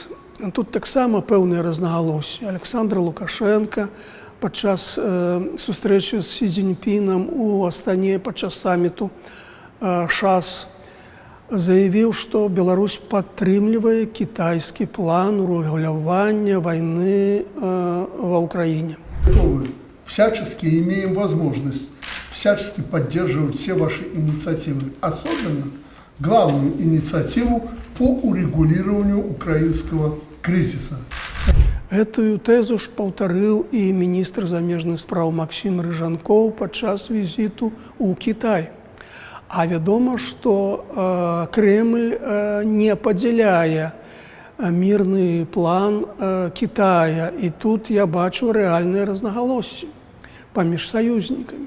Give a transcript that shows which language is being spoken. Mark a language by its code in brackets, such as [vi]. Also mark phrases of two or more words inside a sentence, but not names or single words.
[be] Тут таксама пэўныя рознагалоссі. Александр Лукашенко падчас сустрэчы з Сі Цзіньпінам у Астане падчас саміту ШАС заявіў, што Беларусь падтрымлівае кітайскі план урэгулявання вайны ва Ўкраіне. [ru] Всячески имеем возможность всячески поддерживать все ваши инициативы, особенно главную инициативу по урегулированию украинского кризиса. [be] Гэтую тэзу ж паўтарыў і міністр замежных спраў Максім Рыжанкоў падчас візіту ў Кітай. А вядома, што Кремль не падзяляе мірны план Кітая, і тут я бачу рэальныя рознагалоссі паміж саюзнікамі.